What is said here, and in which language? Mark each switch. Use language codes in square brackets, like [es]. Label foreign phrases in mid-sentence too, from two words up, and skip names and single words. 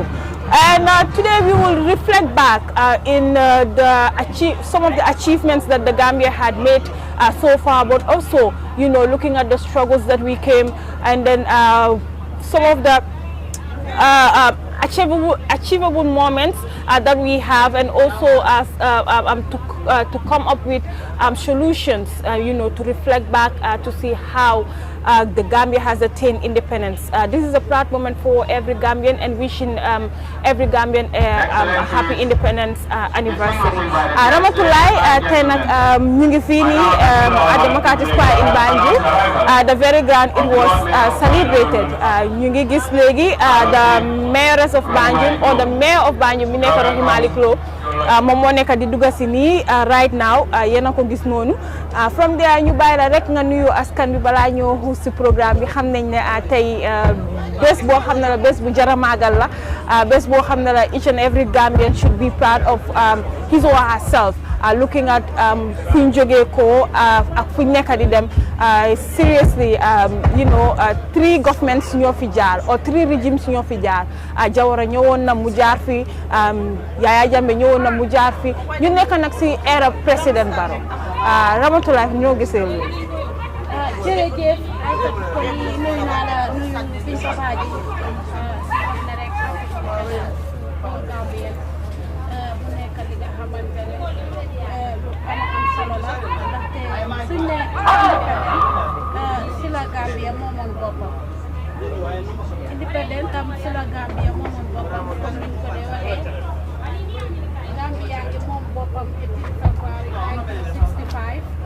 [en] And today we will reflect back in some of the achievements that the Gambia had made so far, but also looking at the struggles that we came, and then some of the achievable moments that we have, and also to come up with solutions, to reflect back to see how the Gambia has attained independence. This is a proud moment for every Gambian, and wishing every Gambian a happy independence anniversary. [wo] Ramatulai, tey nag ñu ngi fii nii [en] at the Makati Square in Banjul. The very grand it was celebrated. [wo] Ñu ngi gis léegi [en] the mayoress of Banjul, or the mayor of Banjul, [wo] mi nekk Rohey Malick Lowe, moom moo nekk di dugg si nii [en] right now, [wo] yéen a ko gis noonu. [en] From there [wo] ñu bàyyi la rek nga nuyu askan bi balaa ñoo xuus si programme bi. Xam nañ ne tey bés boo xam ne la bés bu jar a màggal la, bés boo xam ne la [en] each and every Gambian should be proud of his or herself. Looking at [wo] fu ñu jógee ko ak fu ñu nekk di dem, seriously, 3 governments ñoo fi jaar, or 3 regimes ñoo fi jaar. Jawara ñëwoon na mu jaar fi, Yaya Jammeh ñëwoon na mu jaar fi, ñu nekk nag si era président Barrow. Ramatulaay ñoo gisee lu jërëjëf ay ko ni nuyu naa la nuyu fi papa ji na rek Gambien mu nekk li nga xamante ne lu am solo la, ndaxte suñ ne si la Gambia moomoon boppam, indépendant tam si la Gambia moomoon boppam, comme niñ ko dee waxee Gambia ngi moom boppam 18 February 1965.